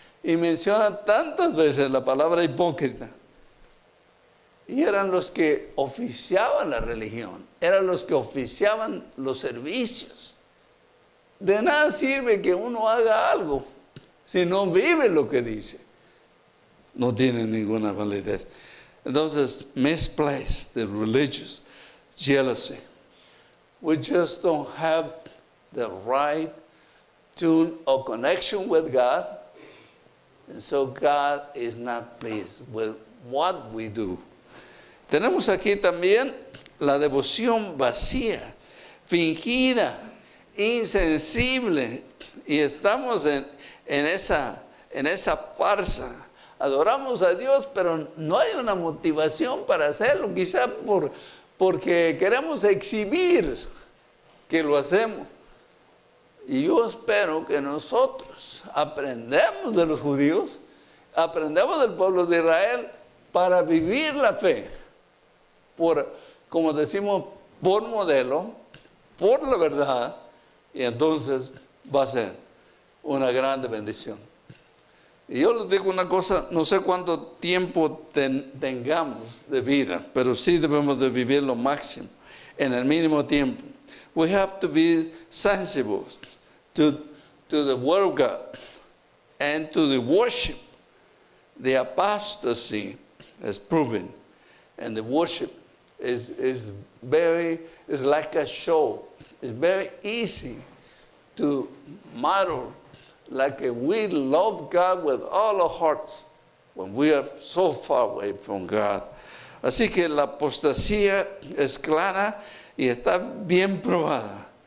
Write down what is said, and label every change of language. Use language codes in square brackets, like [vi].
[es] Y menciona tantas veces la palabra hipócrita. Y eran los que oficiaban la religión, eran los que oficiaban los servicios. De nada sirve que uno haga algo si no vive lo que dice. No tiene ninguna validez. Entonces, [en] misplaced the religious jealousy. We just don't have the right tune or connection with God. And so God is not pleased with what we do. [es] Tenemos aquí también la devoción vacía, fingida, insensible. Y estamos en esa farsa. Adoramos a Dios, pero no hay una motivación para hacerlo. Quizá porque queremos exhibir que lo hacemos. Y yo espero que nosotros aprendamos de los judíos, aprendamos del pueblo de Israel para vivir la fe. Como decimos, por modelo, por la verdad, y entonces va a ser una grande bendición. Y yo les digo una cosa, no sé cuánto tiempo tengamos de vida, pero sí debemos de vivir lo máximo, en el mínimo tiempo. [en] We have to be sensible to the word of God and to the worship. The apostasy is proven, and the worship is like a show. It's very easy to model like we love God with all our hearts when we are so far away from God. [es] Así que la apostasía es clara y está bien probada.